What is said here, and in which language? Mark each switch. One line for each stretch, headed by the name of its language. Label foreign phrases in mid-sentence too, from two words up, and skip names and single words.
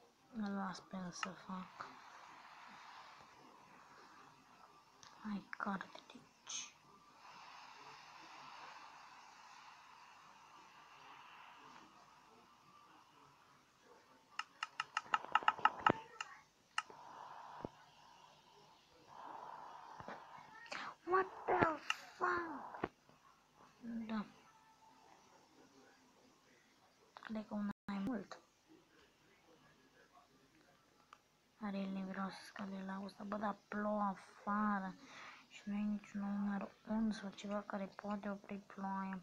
Romanian: Îl las pe el să fac. Hai, cartici.
English: What the fuck?
Romanian: Da. Cred că una mai mult. Are el vreau să scale la ăsta. Bă, dar plouă afară. Și nu e niciun
English: owner on
Romanian: sau ceva care poate opri ploaia.